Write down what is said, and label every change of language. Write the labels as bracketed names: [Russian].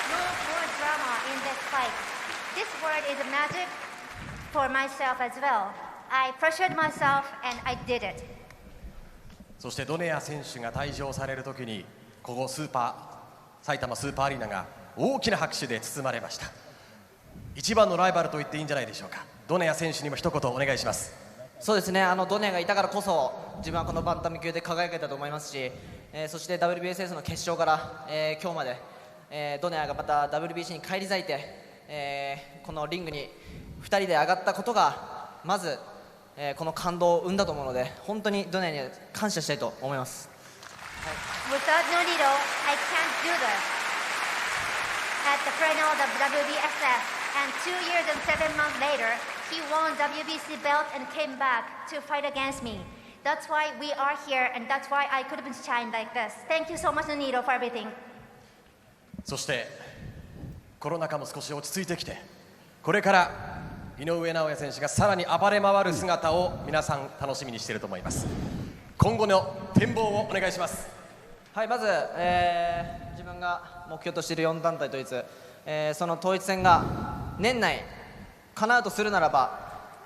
[English] This word is a magic for myself as well. I pressured myself and I did it. [Japanese] そしてドネア選手が退場されるときに、ここ埼玉スーパーアリーナが大きな拍手で包まれました。一番のライバルと言っていいんじゃないでしょうか。ドネア選手にも一言お願いします。そうですね、ドネアがいたからこそ自分はこのバンタム級で輝けたと思いますし、そして WBSS の決勝から、今日まで、ドネアがまた WBC に返り咲いて、このリングに2人で上がったことがまず、この感動を生んだと思うので、本当にドネアには感謝したいと思います。 [English] Without Nonito, I can't do this. At the final of the WBSS, and 2 years and 7 months later, he won WBC belt and came back to fight against me. That's why we are here, and that's why I could have shined like this. Thank you so much, Nonito, for everything. [Japanese] そしてコロナ禍も少し落ち着いてきて、これから井上尚弥選手がさらに暴れ回る姿を皆さん楽しみにしていると思います。今後の展望をお願いします。はい、まず、自分が目標としている4団体統一、その統一戦が年内叶うとするならば、